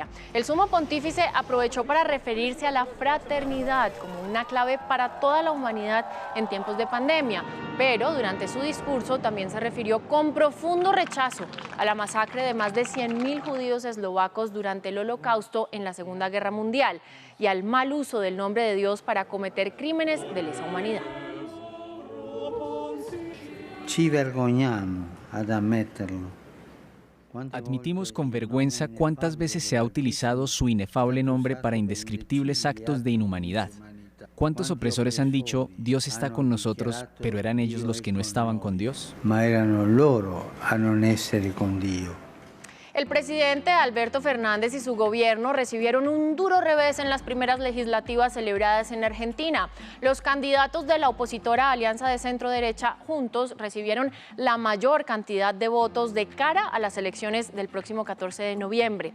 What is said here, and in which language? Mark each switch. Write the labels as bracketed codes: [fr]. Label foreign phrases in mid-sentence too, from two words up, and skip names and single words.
[es] El sumo pontífice aprovechó para referirse a la fraternidad como una clave para toda la humanidad en tiempos de pandemia, pero durante su discurso también se refirió con profundo rechazo a la masacre de más de 100.000 judíos eslovacos durante el Holocausto en la Segunda Guerra Mundial y al mal uso del nombre de Dios para cometer crímenes de lesa humanidad. [it] Ci vergogniamo ad ammetterlo. [es] Admitimos con vergüenza cuántas veces se ha utilizado su inefable nombre para indescriptibles actos de inhumanidad. ¿Cuántos opresores han dicho, Dios está con nosotros, pero eran ellos los que no estaban con Dios? [it] Ma erano loro a non essere con Dio. [es] El presidente Alberto Fernández y su gobierno recibieron un duro revés en las primeras legislativas celebradas en Argentina. Los candidatos de la opositora Alianza de Centro Derecha Juntos recibieron la mayor cantidad de votos de cara a las elecciones del próximo 14 de noviembre.